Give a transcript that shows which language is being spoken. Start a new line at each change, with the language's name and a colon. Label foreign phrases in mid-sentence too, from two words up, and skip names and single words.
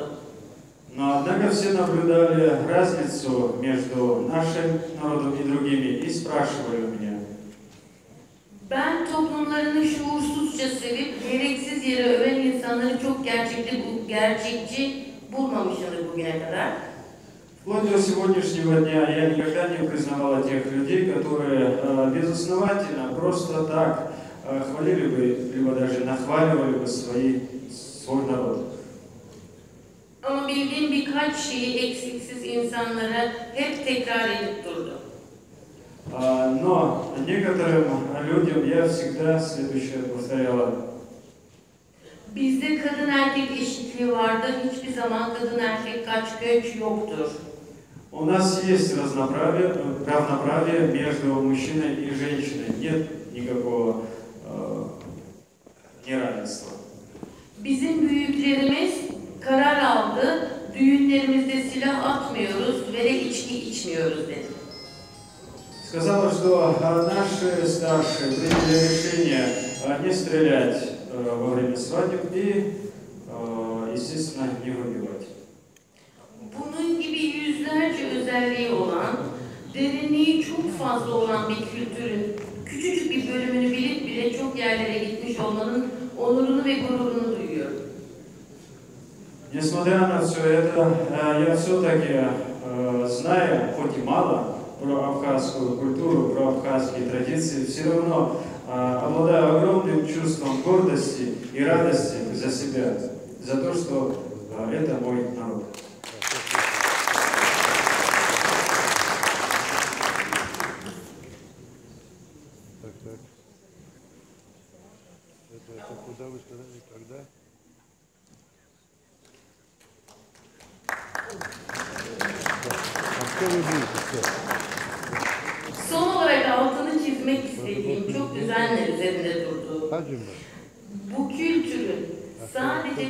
Russian: Но однако все наблюдали разницу между нашим народом и другими и спрашивали у меня.
Turkish: Ben toplumlarını şuursuzca sevip gereksiz yere öven insanları çok gerçekçi bulmamışımdır bugüne kadar.
Russian: Вплоть до сегодняшнего дня я никогда не признавала тех людей, которые безосновательно просто так хвалили бы, либо даже нахваливали бы свой народ.
Turkish: Ama bildiğim birkaç şeyi eksiksiz insanlara hep tekrar edip durdu.
Russian: Но некоторым людям я всегда следующее повторяла.
Turkish: Bizde kadın erkek eşitliği vardır. Hiçbir zaman kadın erkek kaç göç yoktur.
Russian: У нас есть равноправие между мужчиной и женщиной. Нет никакого неравенства.
Turkish: Bizim büyüklerimiz karar aldı. Düğünlerimizde silah atmıyoruz ve de içki içmiyoruz dedi.
Russian: Сказала, что наши старшие приняли решение не стрелять во время свадеб и, естественно, не выпивать.
Turkish: Bunun gibi yüzlerce özelliği olan, derinliği çok fazla olan bir kültürün küçücük bir bölümünü bilip bile çok yerlere gitmiş olmanın onurunu ve gururunu duyuyorum.
Russian: Несмотря на все это, я все-таки, зная, хоть и мало, про абхазскую культуру, про абхазские традиции, все равно обладаю огромным чувством гордости и радости за себя, за то, что это мой народ. Это куда вы сказали, когда?
Turkish: Son olarak altını çizmek istediğim, çok düzenli üzerinde durduğum, bu kültürün sadece